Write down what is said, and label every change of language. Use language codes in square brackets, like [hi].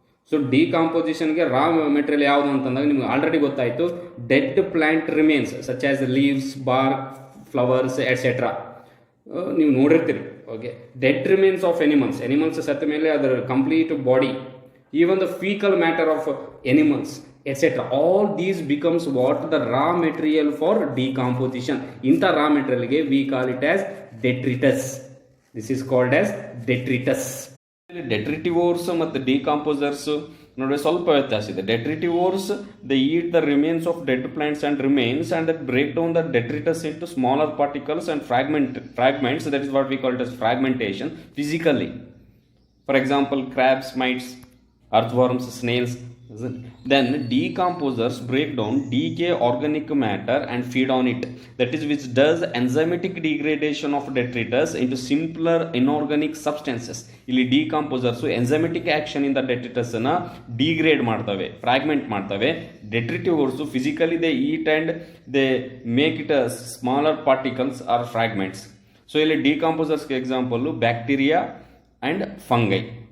[kn] So ಡಿಕಾಂಪೋಸಿಷನ್ಗೆ raw material ಯಾವುದು ಅಂತಂದಾಗ ನಿಮ್ಗೆ ಆಲ್ರೆಡಿ ಗೊತ್ತಾಯಿತು. [en] dead plant remains such as leaves, bark, flowers etcetera [kn] ನೀವು ನೋಡಿರ್ತೀರಿ. [en] okay, dead remains of animals [kn] ಸತ್ತ ಮೇಲೆ ಅದರ complete body, [en] even the fecal matter of animals, etc. All these becomes what the raw material for decomposition. [kn] Inta [en] raw material ge we call it as detritus. This is called as detritus. [kn] Detritivores ಮತ್ತು decomposers ನೋಡಿ ಸ್ವಲ್ಪ ವ್ಯತ್ಯಾಸ ಇದೆ. [en] Detritivores they eat the remains of dead plants and remains and that break down the detritus into smaller particles and fragments. That is what we call it as fragmentation physically. For example, crabs, mites, earthworms, snails. Then decomposers break down decay organic matter and feed on it. That is which does enzymatic degradation of detritus into simpler inorganic substances. [kn] ಇಲ್ಲಿ decomposers [en] enzymatic action in the detritus [kn] na degrade ಮಾಡ್ತವೆ, fragment ಮಾಡ್ತವೆ. [en] Detritivores physically they eat and they make it smaller particles or fragments. [kn] So ಇಲ್ಲಿ decomposers ಗೆ example bacteria and fungi.